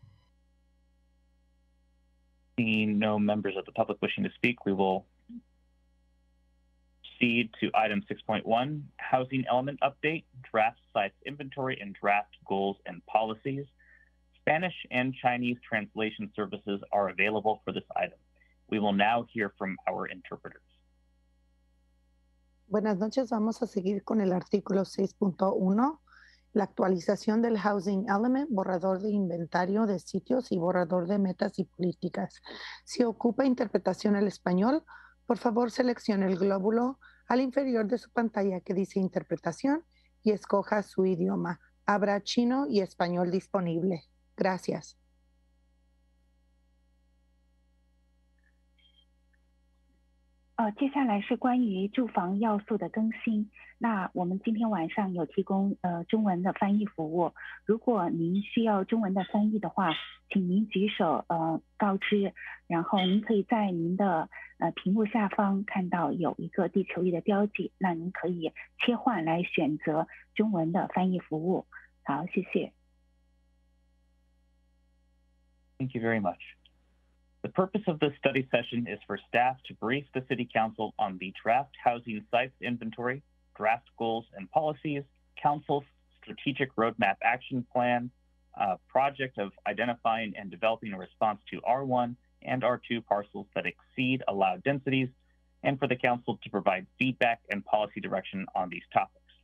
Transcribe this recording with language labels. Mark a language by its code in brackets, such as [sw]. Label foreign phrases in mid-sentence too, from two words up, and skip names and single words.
[en] Seeing no members of the public wishing to speak, we will proceed to item 6.1, housing element update, draft sites inventory and draft goals and policies. Spanish and Chinese translation services are available for this item. We will now hear from our interpreters. [es] Buenas noches, vamos a seguir con el artículo 6.1, la actualización del Housing Element, borrador de inventario de sitios y borrador de metas y políticas. Si ocupa interpretación al español, por favor seleccione el glóbulo al inferior de su pantalla que dice interpretación y escoja su idioma. Habrá chino y español disponible. Gracias. [zh] 接下来是关于住房要素的更新。那我们今天晚上有提供中文的翻译服务。如果您需要中文的翻译的话，请您举手告知，然后您可以在您的屏幕下方看到有一个地球仪的标记，那您可以切换来选择中文的翻译服务。好，谢谢。 [en] Thank you very much. The purpose of this study session is for staff to brief the City Council on the draft housing sites inventory, draft goals and policies, Council's strategic roadmap action plan, project of identifying and developing a response to R1 and R2 parcels that exceed allowed densities, and for the Council to provide feedback and policy direction on these topics.